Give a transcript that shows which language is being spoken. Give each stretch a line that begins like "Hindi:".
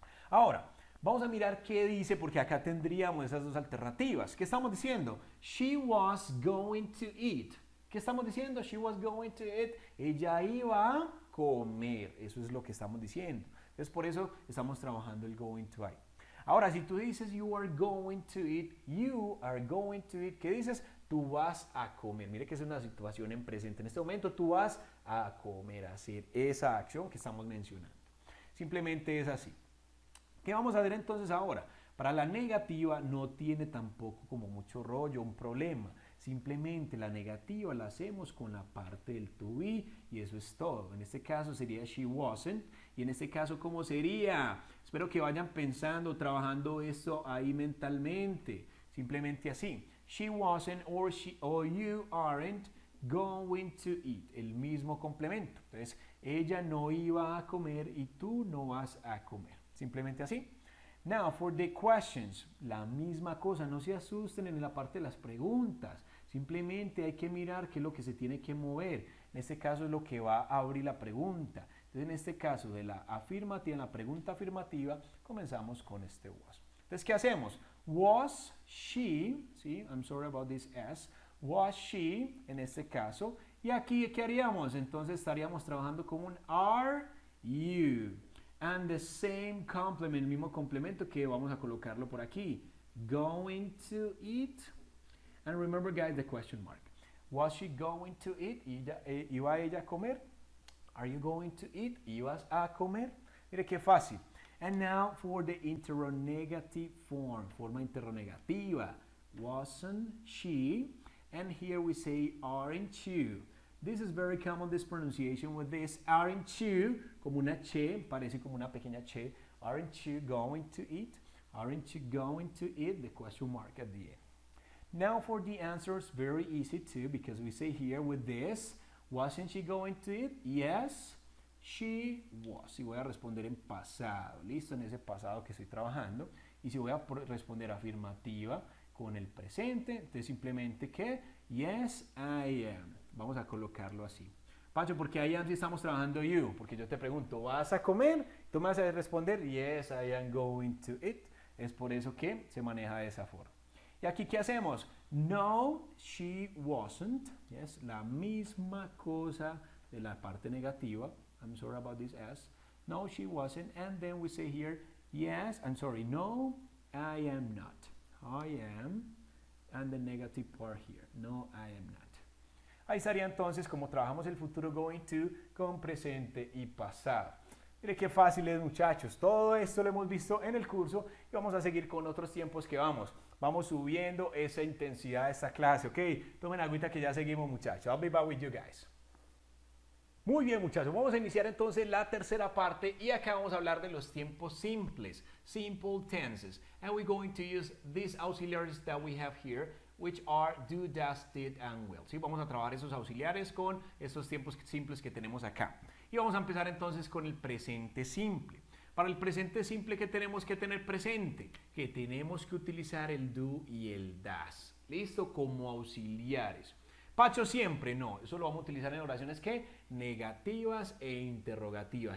Spanish: Ahora, vamos a mirar qué dice porque acá tendríamos esas dos alternativas. ¿Qué estamos diciendo?
English: She was going to eat.
Spanish: ¿Qué estamos diciendo?
English: She was going to eat.
Spanish: Ella iba a comer. Eso es lo que estamos diciendo. Entonces, por eso estamos trabajando el going to ahí. Ahora, si tú dices
English: you are going to eat, you are going to eat,
Spanish: ¿qué dices? Tú vas a comer. Mire que es una situación en presente. En este momento tú vas a comer, a hacer esa acción que estamos mencionando. Simplemente es así. ¿Qué vamos a hacer entonces ahora? Para la negativa no tiene tampoco como mucho rollo, un problema. Simplemente la negativa la hacemos con la parte del to be y eso es todo. En este caso sería
English: she wasn't
Spanish: y en este caso ¿cómo sería? Espero que vayan pensando, trabajando esto ahí mentalmente. Simplemente así.
English: She wasn't or you aren't going to eat.
Spanish: El mismo complemento. Entonces, ella no iba a comer y tú no vas a comer. Simplemente así.
English: Now, for the questions,
Spanish: la misma cosa. No se asusten en la parte de las preguntas. Simplemente hay que mirar qué es lo que se tiene que mover. En este caso es lo que va a abrir la pregunta. Entonces, en este caso de la afirmativa, en la pregunta afirmativa, comenzamos con este was. Entonces, ¿qué hacemos?
English: Was she,
Spanish: ¿sí?
English: I'm sorry about this S. Was she,
Spanish: en este caso. Y aquí, ¿qué haríamos? Entonces, estaríamos trabajando con un
English: are you. And the same complement,
Spanish: el mismo complemento que vamos a colocarlo por aquí.
English: Going to eat. And remember, guys, the question mark. Was she going to eat?
Spanish: ¿Iba ella a comer?
English: Are you going to eat?
Spanish: ¿Ibas a comer? Mire qué fácil.
English: And now for the interrogative form,
Spanish: forma interrogativa.
English: Wasn't she? And here we say, aren't you? This is very common, this pronunciation with this. Aren't you?
Spanish: Como una che, parece como una pequeña che.
English: Aren't you going to eat? Aren't you going to eat? The question mark at the end. Now for the answers, very easy too, because we say here with this, wasn't she going to eat? Yes, she was.
Spanish: Y voy a responder en pasado, listo, en ese pasado que estoy trabajando. Y si voy a responder afirmativa con el presente, entonces simplemente que,
English: yes, I am.
Spanish: Vamos a colocarlo así. Pancho, porque I am si estamos trabajando you, porque yo te pregunto, ¿vas a comer? Tú me vas a responder,
English: yes, I am going to eat.
Spanish: Es por eso que se maneja de esa forma. Y aquí, ¿qué hacemos? No,
English: she wasn't.
Spanish: Yes, la misma cosa de la parte negativa.
English: I'm sorry about this S. No, she wasn't. And then we say here, yes, I'm sorry, no, I am not. I am, and the negative part here. No, I am not.
Spanish: Ahí estaría entonces como trabajamos el futuro going to con presente y pasado. Mire qué fácil es, muchachos. Todo esto lo hemos visto en el curso y vamos a seguir con otros tiempos que vamos. Vamos subiendo esa intensidad de esta clase, ¿ok? Tomen agüita que ya seguimos, muchachos.
English: I'll be back with you guys.
Spanish: Muy bien, muchachos. Vamos a iniciar entonces la tercera parte y acá vamos a hablar de los tiempos simples, simple tenses.
English: And we're going to use these auxiliaries that we have here, which are do, does, did, and will.
Spanish: ¿Sí? Vamos a trabajar esos auxiliares con estos tiempos simples que tenemos acá. Y vamos a empezar entonces con el presente simple. Para el presente simple, ¿qué tenemos que tener presente? Que tenemos que utilizar el do y el das. ¿Listo? Como auxiliares. Pacho, siempre no. Eso lo vamos a utilizar en oraciones que negativas e interrogativas.